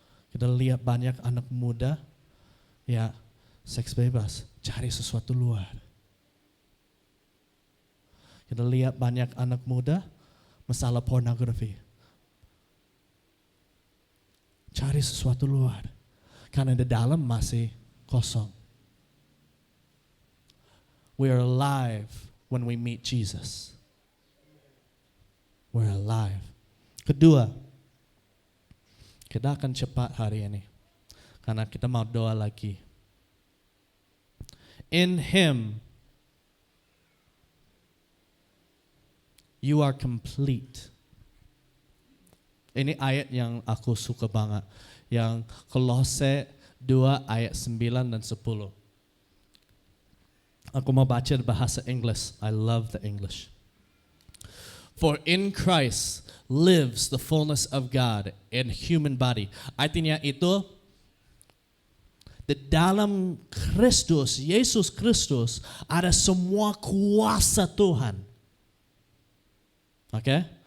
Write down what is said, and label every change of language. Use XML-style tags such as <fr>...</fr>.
<id>Kita lihat banyak anak muda ya seks bebas, cari sesuatu luar. Kita lihat banyak anak muda masalah pornografi, cari sesuatu luar. Karena di dalam masih kosong.</id> <en>We are alive when we meet Jesus. We're alive.</en> <id>Kedua, kita akan cepat hari ini. Karena kita mau doa lagi.</id> <en>In Him, you are complete.</en> <id>Ini ayat yang aku suka banget. Yang Kolose 2 ayat 9 dan 10. Aku mau baca bahasa English.</id> <en>I love the English. For in Christ lives the fullness of God in human body.</en> <id>Artinya itu, di dalam Kristus, Yesus Kristus, ada semua kuasa Tuhan. Oke?</id>